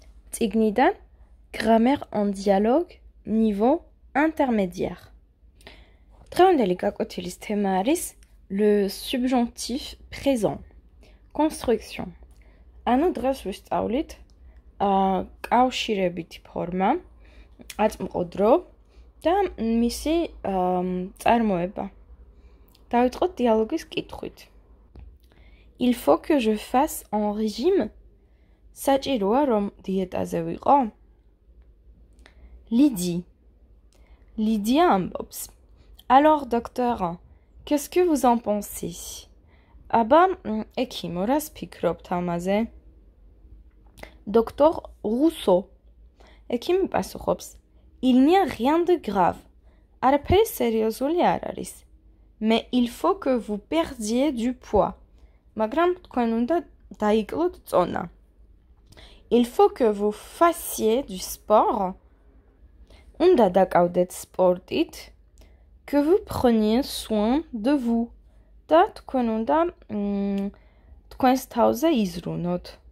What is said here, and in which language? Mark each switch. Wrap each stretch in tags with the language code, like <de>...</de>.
<ka>წიგნიდან</ka> <fr>Grammaire en dialogue niveau intermédiaire.</fr> <ka>დღევანდელი გაკვეთილის თემა არის le subjonctif présent. Construction. ანუ დღეს ვისწავლით კავშირებითი ფორმა, აწმყო და მისი წარმოება. დავიწყოთ დიალოგის კითხვით.</ka> <fr>Il faut que je fasse en régime.</fr> <ka>საჭიროა რომ დიეტაზე ვიყო? Lydie ambops.</ka> <fr>Alors docteur, qu'est-ce que vous en pensez?</fr> <ka>აბა ექიმო, რას ფიქრობთ ამაზე?</ka> <fr>Docteur Rousseau.</fr> <ka>ექიმი პასუხობს.</ka> <fr>Il n'y a rien de grave.</fr> <ka>არაფერი სერიოზული არ არის.</ka> <fr>Mais il faut que vous perdiez du poids.</fr> <ka>მაგრამ თქვენ უნდა დაიკლოთ წონა.</ka> <fr>Il faut que vous fassiez du sport.</fr> <ka>უნდა დაკავდეთ სპორტით.</ka> <fr>Que vous preniez soin de vous.</fr> <ka>და თქვენ უნდა თქვენს თავზე იზრუნოთ.</ka>